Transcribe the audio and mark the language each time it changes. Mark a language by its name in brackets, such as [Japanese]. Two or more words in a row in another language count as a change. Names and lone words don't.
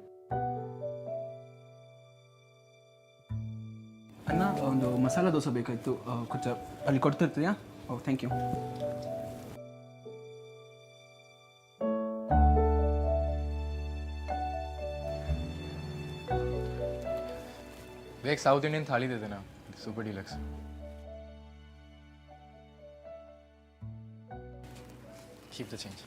[Kannada] ಅಣ್ಣ ಒಂದು ಮಸಾಲ ದೋಸೆ ಬೇಕಾಯಿತು ಕೊಂಚ ಅಲ್ಲಿ ಕೊಡ್ತಿರ್ತೀಯಾ? [English] oh thank you. [Hindi] एक [English] South Indian [Hindi] थाली दे देना, [English] super deluxe. keep the change.